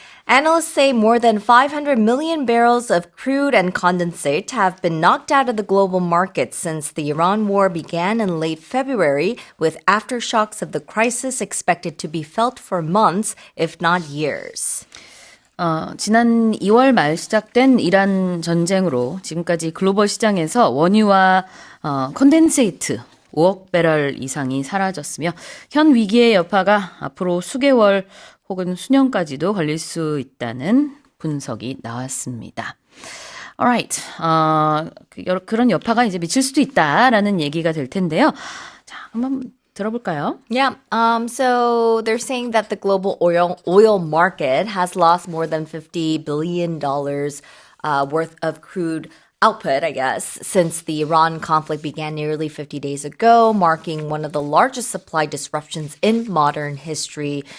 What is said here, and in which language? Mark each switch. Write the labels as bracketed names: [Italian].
[English] Analysts say more than 500 million barrels of crude and condensate have been knocked out of the global market since the Iran war began in late February, with aftershocks of the crisis expected to be felt for months, if not years. [Korean] 지난 2월 말 시작된 이란 전쟁으로 지금까지 글로벌 시장에서 원유와 컨덴세이트 5억 배럴 이상이 사라졌으며 현 위기의 여파가 앞으로 수개월 혹은 수년까지도 걸릴 수 있다는 분석이 나왔습니다. Alright, 그런 여파가 이제 미칠 수도 있다라는 얘기가 될 텐데요. 자, 한번 들어볼까요? [English] Yeah. So they're saying that the global oil market has lost more than $50 billion worth of crude output, I guess, since the Iran conflict began nearly 50 days ago, marking one of the largest supply disruptions in modern history.